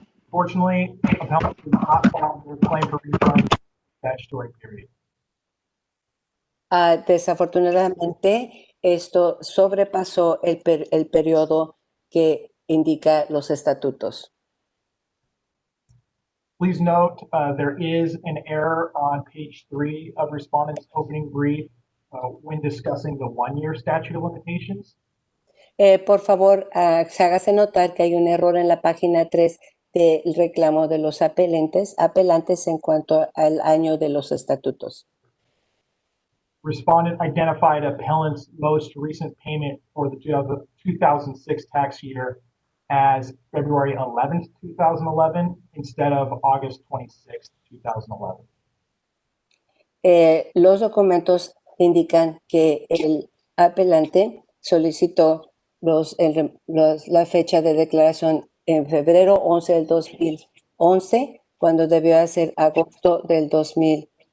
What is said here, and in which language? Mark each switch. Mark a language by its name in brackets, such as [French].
[English] Fortunately, appellants did not file their claim for refund in the statutory period. [Spanish] Desafortunadamente, esto sobrepasó el periodo que indica los estatutos. [English] Please note there is an error on page 3 of respondent's opening brief when discussing the 1-year statute of limitations. [Spanish] Por favor, hágase notar que hay un error en la página 3 del reclamo de los apelantes en cuanto al año de los estatutos. [English] Respondent identified appellant's most recent payment for the 2006 tax year as February 11th, 2011, instead of August 26th, 2011. [Spanish] Los documentos indican que el apelante solicitó la fecha de declaración en febrero 11 del 2011, cuando debió hacer agosto del 2013.